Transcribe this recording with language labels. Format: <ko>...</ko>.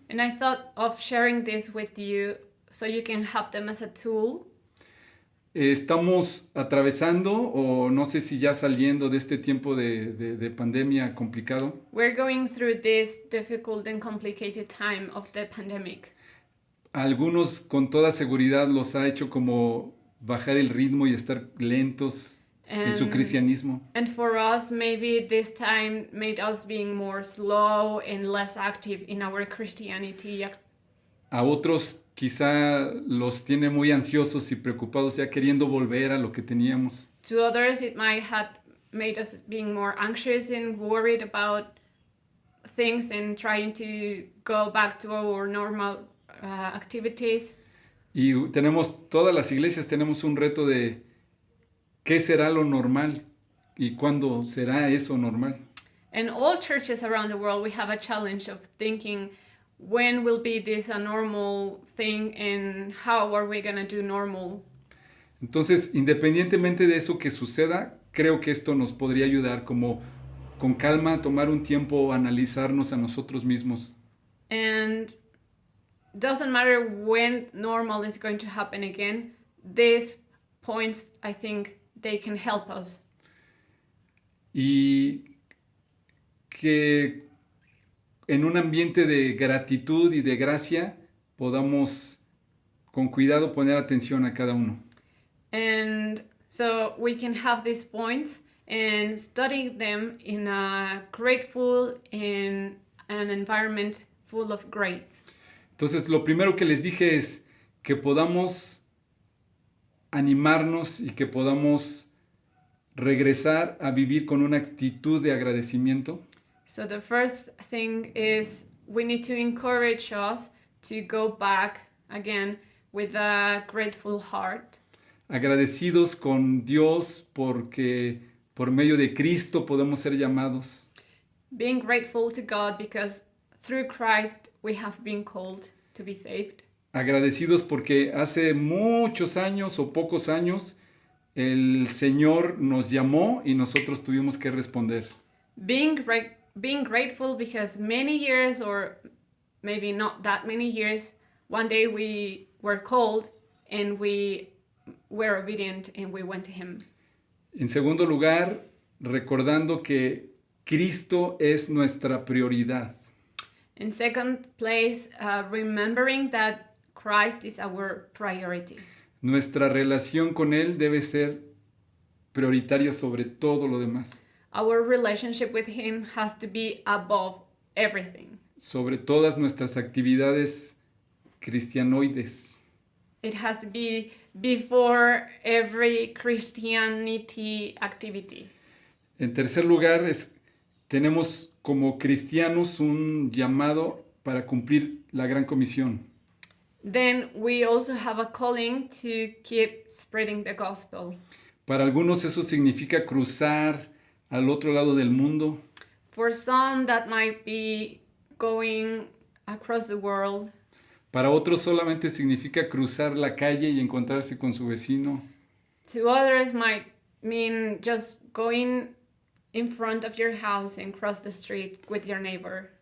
<en>And I thought of sharing this with you so you can have them as a tool.</en> <es>Estamos atravesando, o no sé si ya saliendo de este tiempo de pandemia complicado.</es> <en>We're going through this difficult and complicated time of the pandemic.</en> <es>Algunos con toda seguridad los ha hecho como bajar el ritmo y estar lentos en su cristianismo.</es> <en>And for us, maybe this time made us being more slow and less active in our Christianity.</en> <es>A otros quizá los tiene muy ansiosos y preocupados, ya queriendo volver a lo que teníamos.</es> <en>To others, it might have made us being more anxious and worried about things and trying to go back to our normal activities.</en> <es>Y todas las iglesias tenemos un reto de qué será lo normal y cuándo será eso normal.</es> <en>And all churches around the world, we have a challenge of thinking, when will be this a normal thing and how are we going to do normal?</en> <es>Entonces, independientemente de eso que suceda, creo que esto nos podría ayudar como con calma, tomar un tiempo, analizarnos a nosotros mismos.</es> <en>And doesn't matter when normal is going to happen again, these points, I think, they can help us.</en> <es>Y que en un ambiente de gratitud y de gracia podamos con cuidado poner atención a cada uno.</es> <en>And so we can have these points and study them in a grateful in an environment full of grace.</en> <es>Entonces, lo primero que les dije es que podamos animarnos y que podamos regresar a vivir con una actitud de agradecimiento.</es> <en>So the first thing is we need to encourage us to go back again with a grateful heart.</en> <es>Agradecidos con Dios porque por medio de Cristo podemos ser llamados.</es> <en>Being grateful to God because through Christ we have been called to be saved.</en> <es>Agradecidos porque hace muchos años o pocos años el Señor nos llamó y nosotros tuvimos que responder.</es> <en>Being grateful because many years, or maybe not that many years, one day we were called and we were obedient and we went to Him.</en> <es>En segundo lugar, recordando que Cristo es nuestra prioridad.</es> <en>In second place, remembering that Christ is our priority.</en> <es>Nuestra relación con Él debe ser prioritaria sobre todo lo demás.</es> <en>Our relationship with Him has to be above everything.</en> <es>Sobre todas nuestras actividades cristianoides.</es> <en>It has to be before every Christianity activity.</en> <es>En tercer lugar, tenemos como cristianos un llamado para cumplir la gran comisión.</es> <en>Then we also have a calling to keep spreading the gospel.</en> <es>Para algunos eso significa cruzar al otro lado del mundo.</es> <en>For some, that might be going across the world.</en> <es>Para otros solamente significa cruzar la calle y encontrarse con su vecino.</es> <en>To others might mean just going in front of your house and cross the street with your neighbor.</en>